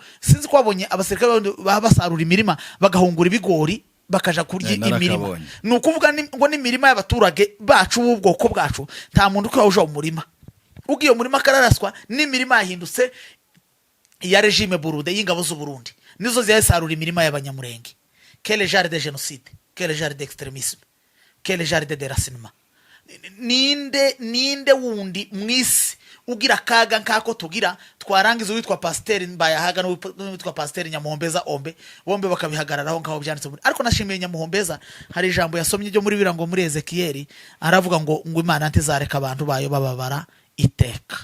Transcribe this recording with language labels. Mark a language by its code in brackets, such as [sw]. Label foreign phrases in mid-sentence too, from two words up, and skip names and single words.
[rw] Sinzi ko wabonye abasirikare basarura imirima bagahungura ibigori bakaja kurya imirima. Nukuvuga ngo ni mirima y'abaturage bacu ubwoko bwacu, nta muntu ko yaje mu murima. Ugiye mu murima kararaswa n'imirima yahindutse ya regime Burundi y'ingabo z'u Burundi nizo ziyasarura imirima y'abanyamurenge. [fr] Quel genre de génocide, quel genre d'extrémisme, quel genre de déracinement. [rw] Ninde wundi mwisi ugira kaga nkako tugira twarangiza witwa pasteur Mbayahaga no witwa pasteur Nyamuhombeza Ombe bombe bakabihagararaho ngaho byanditse muri. Ariko nashimiye Nyamuhombeza hari ijambo yasomye ryo muri birango muri Ezekiel aravuga ngo Imana ntizareka abantu bayo bababara iteka.